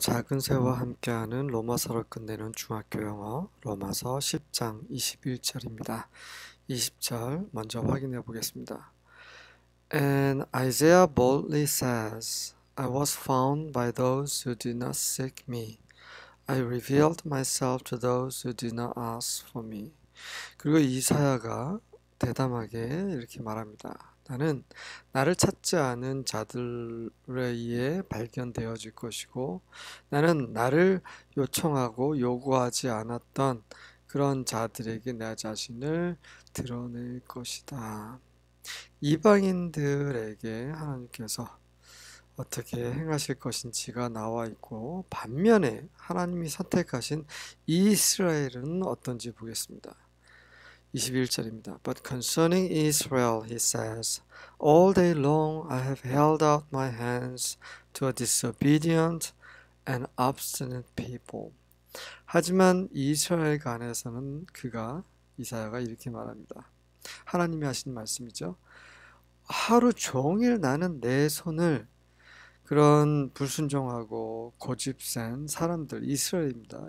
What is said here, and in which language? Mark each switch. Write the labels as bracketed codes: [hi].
[ko] 작은 새와 함께하는 로마서를 끝내는 중학교 영어 로마서 10장 21절입니다. 20절 먼저 확인해 보겠습니다. [en] And Isaiah boldly says, I was found by those who did not seek me. I revealed myself to those who did not ask for me. [ko] 그리고 이사야가 대담하게 이렇게 말합니다. 나는 나를 찾지 않은 자들에 의해 발견되어질 것이고, 나는 나를 요청하고 요구하지 않았던 그런 자들에게 내 자신을 드러낼 것이다. 이방인들에게 하나님께서 어떻게 행하실 것인지가 나와 있고, 반면에 하나님이 선택하신 이스라엘은 어떤지 보겠습니다. 21절입니다. [en] But concerning Israel, he says, All day long I have held out my hands to a disobedient and obstinate people. [ko] 하지만 이스라엘 간에서는 이사야가 이렇게 말합니다. 하나님이 하신 말씀이죠. 하루 종일 나는 내 손을 그런 불순종하고 고집센 사람들, 이스라엘입니다.